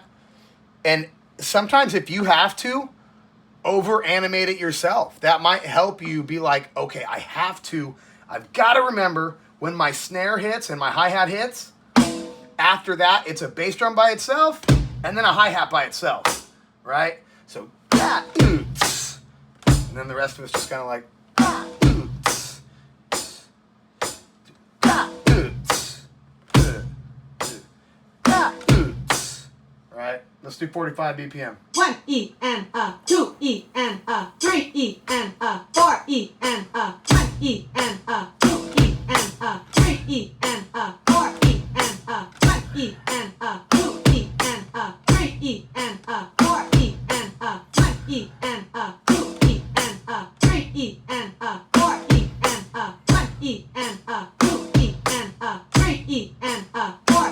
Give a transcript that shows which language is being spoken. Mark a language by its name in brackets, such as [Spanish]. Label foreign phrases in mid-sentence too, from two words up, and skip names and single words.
[English] And sometimes if you have to over animate it yourself, that might help you be like, okay, I've got to remember when my snare hits and my hi-hat hits, after that, it's a bass drum by itself and then a hi-hat by itself, right? So, and then the rest of it's just kind of like, right? Let's do 45 BPM. 1 E and 2 E and 3 E and 4 E and 1 E and 2 E and 3 E and 4 E and 1 E and 2 E and 3 E and 4 E and 1 E and 2 E and 3 E and 4 E and 1 E and 2 E and 3 E and 4